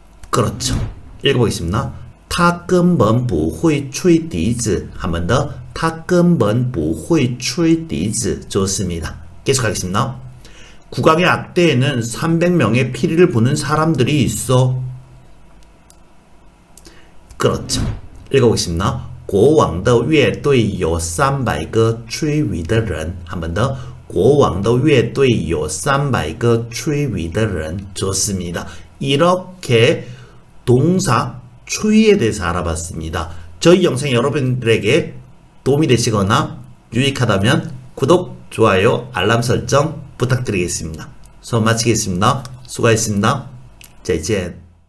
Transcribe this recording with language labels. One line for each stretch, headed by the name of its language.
Korean: 그렇죠. 읽어보겠습니다.
Chinese: 他根本不会吹笛子.
Korean: 한 번 더.
Chinese: 他根本不会吹笛子.
Korean: 좋습니다. 계속하겠습니다. 국왕의 악대에는 300명의 피리를 부는 사람들이 있어. 그렇죠. 읽어보겠습니다.
Chinese: 国王的乐队有300个吹笛的人.
Korean: 한 번 더.
Chinese: 国王的乐队有300个吹笛的人.
Korean: 좋습니다. 이렇게 동사 추위에 대해서 알아봤습니다. 저희 영상이 여러분들에게 도움이 되시거나 유익하다면 구독, 좋아요, 알람 설정 부탁드리겠습니다. 수업 마치겠습니다. 수고하셨습니다.
Chinese: 再见.